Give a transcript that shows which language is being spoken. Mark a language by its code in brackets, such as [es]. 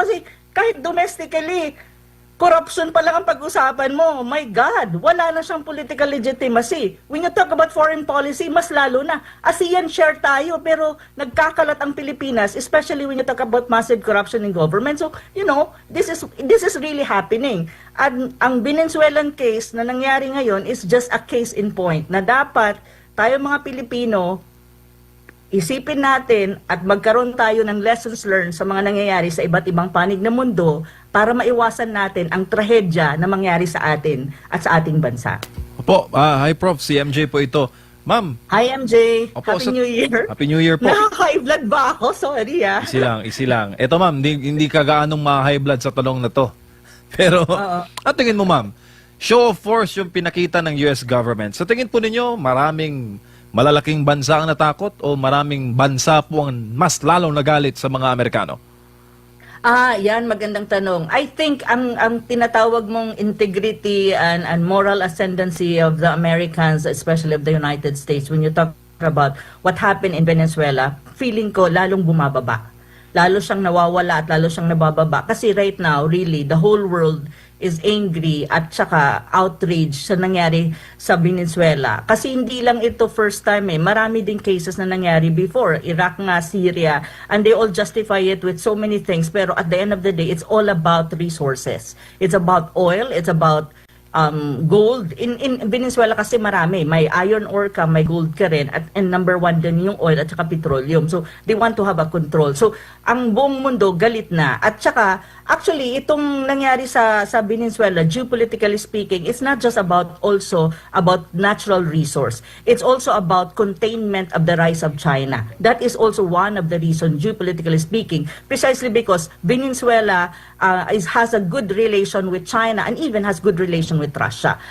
[tl] Kasi kahit domestically, corruption pa lang ang pag-usapan mo. My God, wala na siyang political legitimacy. [en] When you talk about foreign policy, [tl] mas lalo na. [en] ASEAN [tl] share tayo, pero nagkakalat ang Pilipinas, [en] especially when you talk about massive corruption in government. So, this is really happening. [tl] At ang Venezuelan case na nangyari ngayon [en] is just a case in point [tl] na dapat tayo mga Pilipino, isipin natin at magkaroon tayo ng lessons learned sa mga nangyayari sa iba't ibang panig ng mundo para maiwasan natin ang trahedya na mangyari sa atin at sa ating bansa. Opo, hi Prof, si MJ po ito. Ma'am. [en] Hi MJ, [tl] Opo, [en] Happy New Year. Happy New Year po. [tl] Naka-high blood ba ako? Sorry Easy lang. Ito ma'am, hindi ka gaanong ma-high blood sa tanong na to. Pero, Oo. at tingin mo, ma'am, [en] show of force [tl] yung pinakita ng US government. Sa tingin po ninyo, maraming malalaking bansa ang natakot o maraming bansa po ang mas lalong nagalit sa mga Amerikano? Yan, magandang tanong. [en] I think [tl] ang tinatawag mong [en] integrity and moral ascendancy of the Americans, especially of the United States, when you talk about what happened in Venezuela, [tl] feeling ko lalong bumababa. Lalo siyang nawawala at lalo siyang nabababa. Kasi [en] right now, really, the whole world is angry [tl] at saka outraged sa nangyari sa Venezuela. Kasi hindi lang ito first time Marami din cases na nangyari before. [en] Iraq nga, Syria, and they all justify it with so many things. Pero at the end of the day, it's all about resources. It's about oil, it's about gold. In Venezuela [tl] kasi marami. May iron ore ka, may gold ka rin. [en] And number one din yung oil at saka petroleum. So, they want to have a control. [tl] So, ang buong mundo galit na. [en] At saka, actually, [tl] itong nangyari sa Venezuela, [en] geopolitically speaking, it's not just also about natural resource. It's also about containment of the rise of China. That is also one of the reasons, geopolitically speaking, precisely because Venezuela has a good relation with China and even has good relation with Russia.